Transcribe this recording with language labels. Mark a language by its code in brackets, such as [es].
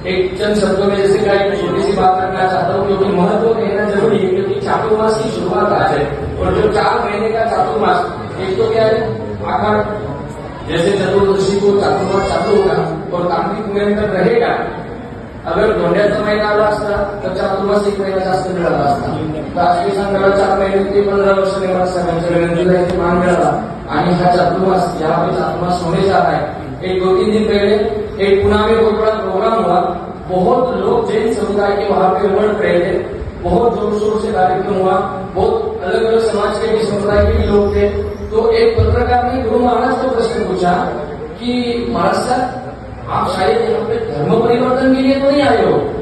[hi] एक चंद शब्दों में जैसे क्या एक छोटी सी बात करना चाहता हूँ, क्योंकि महत्व कहना जरूरी है, क्योंकि चातुर्मास की शुरुआत आज है और जो 4 महीने का चातुर्मास, एक तो क्या है आखिर जैसे चतुर्दशी को चातुर्मास चालू होगा और कार्तिक महिना तक रहेगा. [mr] अगर धोंड्याचा महिना आला असता तर चातुर्मास 1 महिना जास्त मिळाला असता. तर आज मी सांगायला 4 महिने ते 15 वर्षांनी मला सगळ्यांच्या विनंतीला इथे मान मिळाला आणि हा चातुर्मास [hi] यहाँ पे चातुर्मास होने जा रहा है. एक 2-3 दिन पहले एक पुणे में बहुत बड़ा प्रोग्राम हुआ. बहुत लोग जैन समुदाय के वहां पे उमड़ रहे थे. बहुत जोर शोर से कार्यक्रम हुआ. बहुत अलग अलग समाज के भी समुदाय के भी लोग थे. तो एक पत्रकार ने गुरु महाराज को प्रश्न पूछा कि महाराज साहब आप शायद यहाँ पे धर्म परिवर्तन के लिए तो नहीं आए हो.